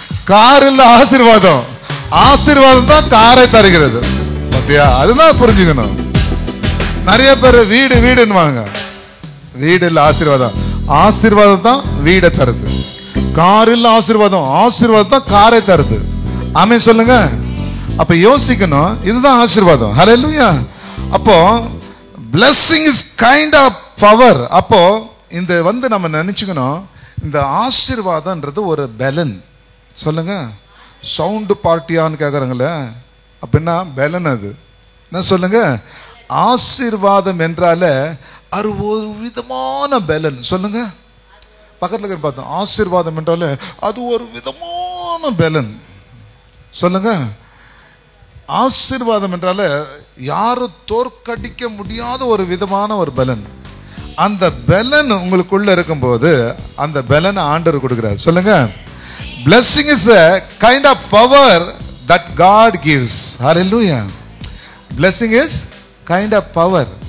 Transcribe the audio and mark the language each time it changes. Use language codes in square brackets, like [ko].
[ta] Car இல்ல ஆசீர்வாதம், ஆசீர்வாதம் தான் காரை தருகிறது. பாத்தியா? அதுதான் புரிஞ்சுக்கணும். நிறைய பேர் வீடு வீடுன்னு, வீடு இல்ல ஆசீர்வாதம், ஆசீர்வாதம் தான் வீடை தருது. கார் இல்ல ஆசீர்வாதம், ஆசீர்வாதம் தான் காரை தருது. ஆமென் சொல்லுங்க. அப்ப யோசிக்கணும், இதுதான் ஆசீர்வாதம். ஹல்லேலூயா. அப்போ [en] blessing is kind of power. [ta] அப்போ இந்த வந்து நம்ம நினைச்சுக்கணும், இந்த ஆசீர்வாதம்ன்றது ஒரு பலன். சொல்லுங்க, சவுண்டு பார்ட்டியான்னு கேட்குறாங்களே, அப்படின்னா பலன். அது என்ன சொல்லுங்க? ஆசீர்வாதம் என்றால அது ஒரு விதமான பலன். சொல்லுங்க, பக்கத்துல பார்த்தோம், ஆசீர்வாதம் என்றால அது ஒரு விதமான பலன். சொல்லுங்க, ஆசீர்வாதம் என்றால யாரும் தோற்கடிக்க முடியாத ஒரு விதமான ஒரு பலன். அந்த பலன் உங்களுக்குள்ள இருக்கும்போது அந்த பலனை ஆண்டவர் கொடுக்கிறார். சொல்லுங்க, [en] blessing is a kind of power that God gives. Hallelujah. Blessing is kind of power.